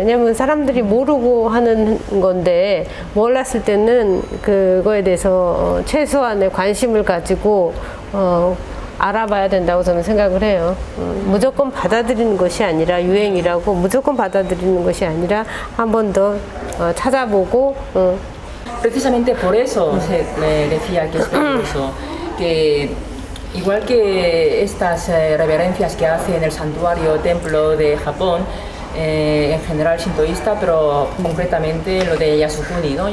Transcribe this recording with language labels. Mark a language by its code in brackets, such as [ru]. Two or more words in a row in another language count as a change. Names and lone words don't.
[ko] 왜냐면 사람들이 모르고 하는 건데 몰랐을 때는 그거에 대해서 최소한의 관심을 가지고 알아봐야 된다고 저는 생각을 해요. 무조건 받아들이는 것이 아니라 유행이라고 무조건 받아들이는 것이 아니라 한 번 더 찾아보고 [es] Precisamente por eso me decía que es peligroso, que igual que estas reverencias que hace en el santuario templo de Japón, en general shintoísta, pero concretamente lo de Yasukuni, ¿no?